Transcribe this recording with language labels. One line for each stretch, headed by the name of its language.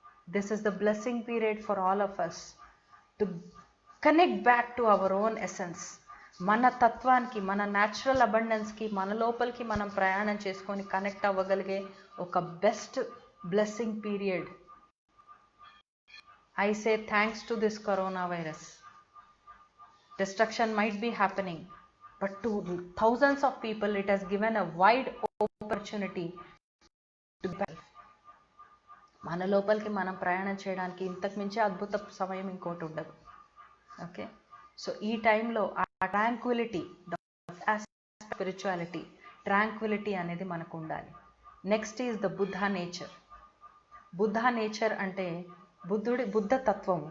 English: This is the blessing period for all of us to connect back to our own essence.
Telugu: మన తత్వానికి, మన natural అబండెన్స్కి, మన లోపలికి మనం ప్రయాణం చేసుకొని కనెక్ట్ అవ్వగలిగే ఒక best blessing period.
English: I say thanks to this coronavirus. Destruction might be happening, but to thousands of people it has given a wide opportunity to be.
Telugu: మన లోపలికి మనం ప్రయాణం చేయడానికి ఇంతకు మించి అద్భుత సమయం ఇంకోటి ఉండదు. ఓకే, సో ఈ టైంలో ఆ ట్రాంక్విలిటీ, స్పిరిచువాలిటీ, ట్రాంక్విలిటీ అనేది మనకు ఉండాలి.
English: Next is the Buddha nature.
Telugu: Buddha nature అంటే బుద్ధ తత్వము.